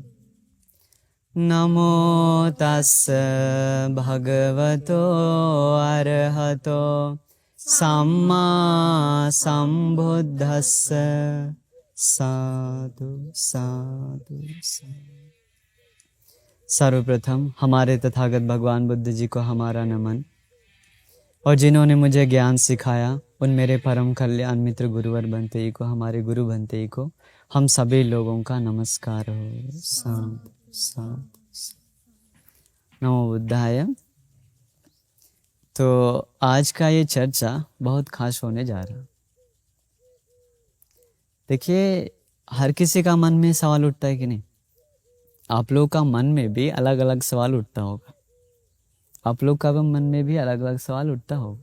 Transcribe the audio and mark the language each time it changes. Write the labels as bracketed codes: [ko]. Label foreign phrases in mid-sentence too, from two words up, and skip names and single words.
[pi] नमो तस्स भगवतो अरहतो सम्मा संबुद्धस्स। साधु साधु साधु। [hi] सर्वप्रथम हमारे तथागत भगवान बुद्ध जी को हमारा नमन, और जिन्होंने मुझे ज्ञान सिखाया उन मेरे परम कल्याण मित्र गुरुवर बनते ही को, हमारे गुरु बनते ही को, हम सभी लोगों का नमस्कार हो। [pi] साधु साधु साधु। नमो बुद्धाय। [hi] तो आज का ये चर्चा बहुत खास होने जा रहा। देखिए, हर किसी का मन में सवाल उठता है कि नहीं? आप लोग का मन में भी अलग अलग सवाल उठता होगा। आप लोग का मन में भी अलग अलग सवाल उठता होगा।